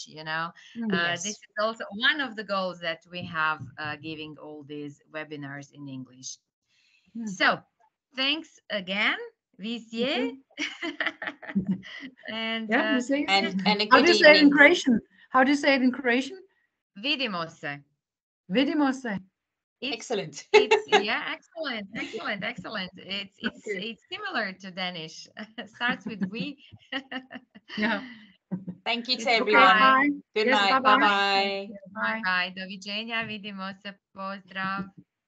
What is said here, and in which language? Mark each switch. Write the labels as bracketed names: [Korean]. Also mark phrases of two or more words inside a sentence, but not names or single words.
[English] This is also one of the goals that we have, giving all these webinars in English. So thanks again, Visje. And a how good do you say it in evening. Croatian? How do you say it in Croatian? [Croatian] Vidimo se. Vidimo se. [English] Excellent. Excellent. It's similar to Danish. Starts with we. Yeah. Thank you to everyone. Bye. Good Yes, night. bye-bye. Bye. Bye. [Croatian] Doviđenja. Vidimo se. Pozdrav.